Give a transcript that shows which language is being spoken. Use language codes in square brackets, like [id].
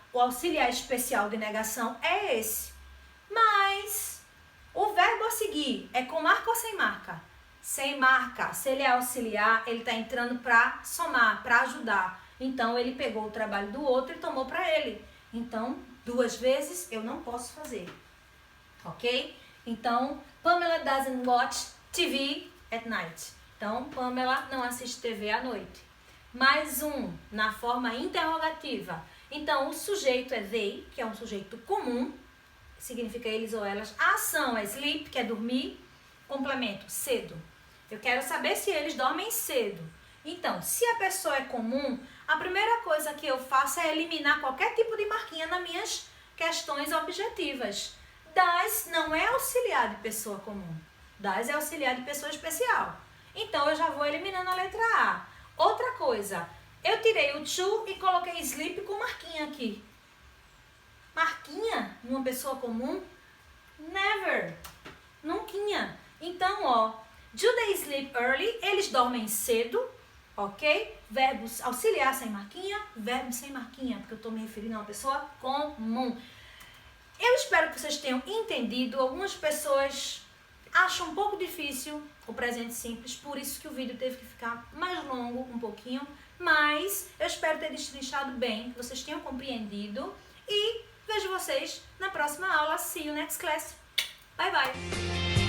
[pt] O auxiliar especial de negação é esse. Mas o verbo a seguir é com marca ou sem marca? Sem marca. Se ele é auxiliar, ele está entrando para somar, para ajudar. Então, ele pegou o trabalho do outro e tomou para ele. Então, 2 vezes eu não posso fazer. Ok? Então, [en] Pamela doesn't watch TV at night. [pt] Então, Pamela não assiste TV à noite. Mais um, na forma interrogativa. Então, o sujeito é they, que é um sujeito comum, significa eles ou elas. A ação é sleep, que é dormir. Complemento, cedo. Eu quero saber se eles dormem cedo. Então, se a pessoa é comum, a primeira coisa que eu faço é eliminar qualquer tipo de marquinha nas minhas questões objetivas. Das não é auxiliar de pessoa comum. Das é auxiliar de pessoa especial. Então, eu já vou eliminando a letra A. Outra coisa, eu tirei o to e coloquei sleep com marquinha aqui. Marquinha numa pessoa comum? [en] Never. [pt] Nunquinha. Então, ó, [en] do they sleep early? [pt] Eles dormem cedo, ok? Verbos auxiliar sem marquinha, verbo sem marquinha, porque eu estou me referindo a uma pessoa comum. Eu espero que vocês tenham entendido. Algumas pessoas acham um pouco difícil o presente simples, por isso que o vídeo teve que ficar mais longo um pouquinho, mas eu espero ter destrinchado bem, que vocês tenham compreendido e vejo vocês na próxima aula. [en] See you next class. Bye, bye!